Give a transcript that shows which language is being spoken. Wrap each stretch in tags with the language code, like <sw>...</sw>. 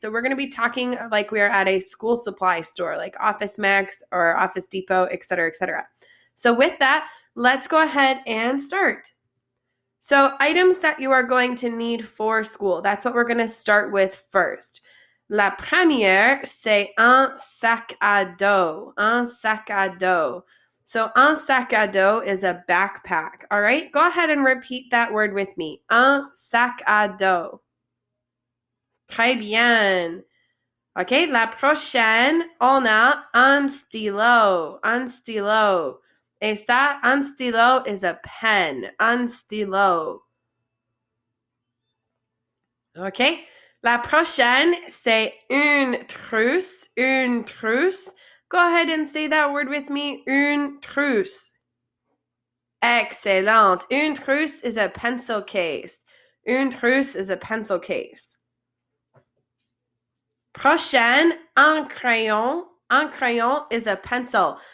<en>So we're going to be talking like we are at a school supply store, like Office Max or Office Depot, etc., etc. So with that, let's go ahead and start. So items that you are going to need for school, that's what we're going to start with first.</en> <fr>La première, c'est un sac à dos. Un sac à dos.</fr> <en>So</en> <fr>un sac à dos</fr> <en>is a backpack. All right, go ahead and repeat that word with me.</en> <fr>Un sac à dos. Très bien. OK, la prochaine, on a un stylo. Un stylo. Et ça, un stylo</fr> <en>is a pen.</en> <fr>Un stylo.</fr> <en>OK?</en> <fr>La prochaine, c'est une trousse. Une trousse.</fr> <en>Go ahead and say that word with me.</en> <fr>Une trousse. Excellent.</fr> <en>Une trousse is a pencil case. Une trousse is a pencil case.</en> <fr>Prochaine, un crayon. Un crayon</fr> <en>is a pencil.</en>